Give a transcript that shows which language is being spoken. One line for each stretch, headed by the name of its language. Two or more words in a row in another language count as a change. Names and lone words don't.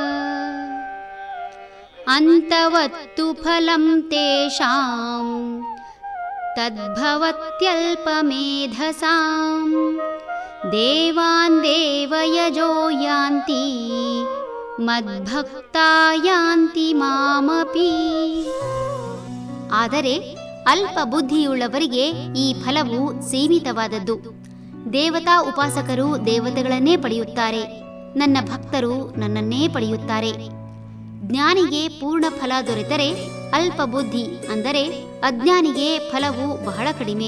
Sanskrit: अन्तवत्तु फलं तेषां तद्भवत्यल्पमेधसां देवान् देवयजो यान्ति ಮದ್ಭಕ್ತಾ ಯಾಂತಿ ಮಾಮಪಿ.
Kannada: ಆದರೆ ಅಲ್ಪ ಬುದ್ಧಿಯುಳ್ಳವರಿಗೆ ಈ ಫಲವು ಸೀಮಿತವಾದದ್ದು. ದೇವತಾ ಉಪಾಸಕರು ದೇವತೆಗಳನ್ನೇ ಪಡೆಯುತ್ತಾರೆ, ನನ್ನ ಭಕ್ತರು ನನ್ನನ್ನೇ ಪಡೆಯುತ್ತಾರೆ. ಜ್ಞಾನಿಗೆ ಪೂರ್ಣ ಫಲ ದೊರೆತರೆ ಅಲ್ಪ ಬುದ್ಧಿ ಅಂದರೆ ಅಜ್ಞಾನಿಗೆ ಫಲವು ಬಹಳ ಕಡಿಮೆ.